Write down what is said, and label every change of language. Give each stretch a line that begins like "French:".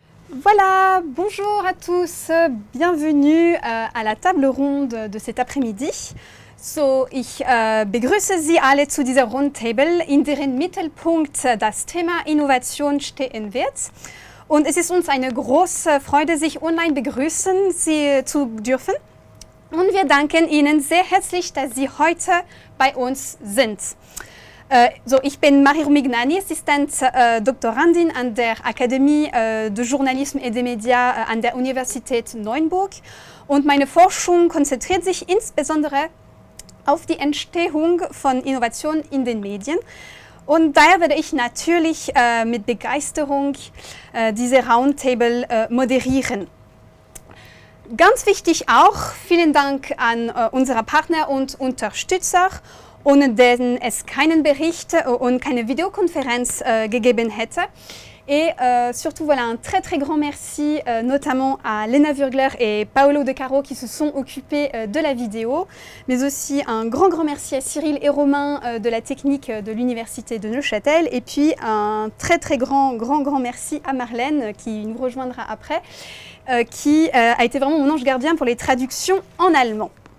French: Voilà, bonjour à tous, bienvenue à la table ronde de cet après-midi.
German: Ich begrüße Sie alle zu dieser Rundtable, in deren Mittelpunkt das Thema Innovation stehen wird. Und es ist uns eine große Freude, Sie online begrüßen zu dürfen. Und wir danken Ihnen sehr herzlich, dass Sie heute bei uns sind. Ich bin Marie Mignani, Assistent Doktorandin an der Akademie de Journalisme et des Médias an der Universität Neuenburg. Und meine Forschung konzentriert sich insbesondere auf die Entstehung von Innovation in den Medien. Und daher werde ich natürlich mit Begeisterung diese Roundtable moderieren. Ganz wichtig auch, vielen Dank an unsere Partner und Unterstützer, ohne denen es keinen Bericht und keine Vidéoconférence gegeben hätte.
French: Et surtout, voilà, un très grand merci notamment à Lena Würgler et Paolo De Caro qui se sont occupés de la vidéo, mais aussi un grand merci à Cyril et Romain de la technique de l'Université de Neuchâtel, et puis un très grand merci à Marlène qui nous rejoindra après, qui a été vraiment mon ange gardien pour les traductions en allemand.